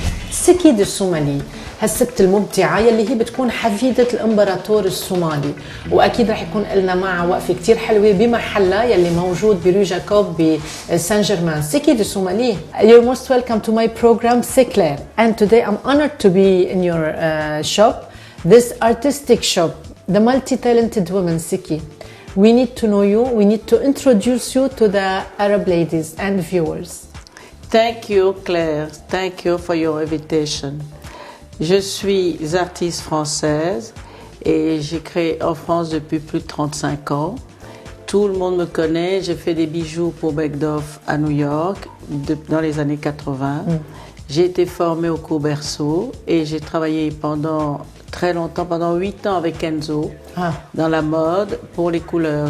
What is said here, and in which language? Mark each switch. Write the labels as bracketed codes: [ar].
[ar] سيكي دي سومالي هالست المبدعة يلي هي بتكون حفيدة الإمبراطور الصومالي، وأكيد رح يكون لنا معها وقفة كتير حلوة بمحلها يلي موجود برو جاكوب بسان جيرمان. [en] Siki دي سومالي, you're most welcome to my program, C'est Clair. And today I'm honored to be in your shop, this artistic shop, the multi-talented woman, Siki. We need to know you, we need to introduce you to the Arab ladies and viewers. Thank you, Claire. Thank you for your invitation. [fr] Je suis artiste française et j'ai créé en France depuis plus de 35 ans. Tout le monde me connaît. J'ai fait des bijoux pour Bergdorf à New York dans les années 80. J'ai été formée au cours Berceau et j'ai travaillé pendant très longtemps, pendant 8 ans avec Enzo, dans la mode, pour les couleurs.